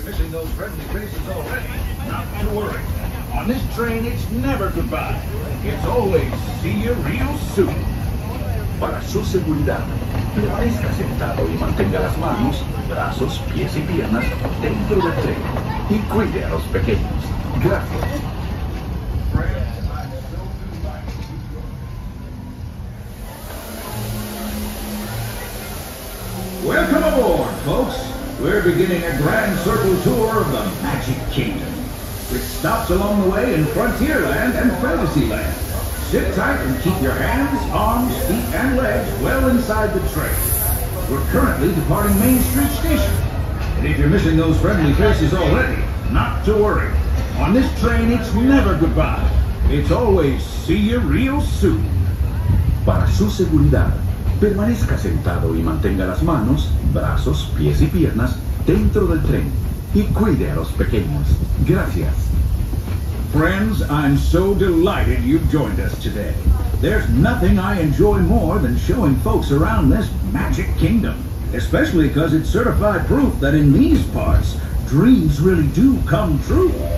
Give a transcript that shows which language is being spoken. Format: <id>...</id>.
<en>those friendly faces already. Not to worry. On this train, it's never goodbye. It's always see you real soon.</en> <es>Para su seguridad, permanezca sentado y mantenga las manos, brazos, pies y piernas dentro del tren y cuide a los pequeños. Gracias.</es> <en>Welcome aboard, folks. We're beginning a grand circle tour of the Magic Kingdom, with stops along the way in Frontierland and Fantasyland. Sit tight and keep your hands, arms, feet, and legs well inside the train. We're currently departing Main Street Station. And if you're missing those friendly faces already, not to worry. On this train, it's never goodbye. It's always see you real soon.</en> <es>Para su seguridad, permanezca sentado y mantenga las manos, brazos, pies y piernas dentro del tren y cuide a los pequeños. Gracias.</es> <en>Friends, I'm so delighted you've joined us today. There's nothing I enjoy more than showing folks around this Magic Kingdom, especially because it's certified proof that in these parts, dreams really do come true.</en>